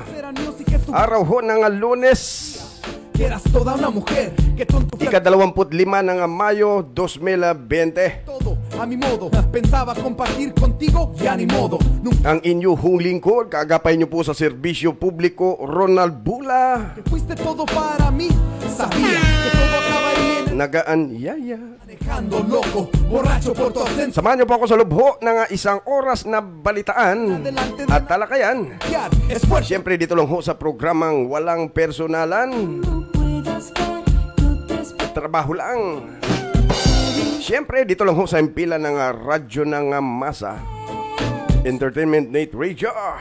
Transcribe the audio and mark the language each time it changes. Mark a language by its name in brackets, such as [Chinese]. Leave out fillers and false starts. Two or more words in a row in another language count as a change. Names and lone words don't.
[Filipino] Araw ho ng Lunes, ika-25 ng Mayo 2020. [Spanish] A mi modo, pensaba compartir contigo, ya ni modo. [Filipino] Ang inyong lingkod, kaagapay nyo po sa serbisyo publiko, Ronald Bula. [Spanish] Que fuiste todo para mí, sabía que todo acabaría en [Filipino] Nagaan yaya. [Spanish] Manejando loco, borracho por tu ausencia. [Filipino] Samahan nyo po ako sa lubho ng isang oras na balitaan at talakayan. Siyempre dito lang ho sa programang walang personalan. Trabaho lang. Siyempre, dito lang ho sa impila ng Radyo ng Masa, Entertainment Net Radio.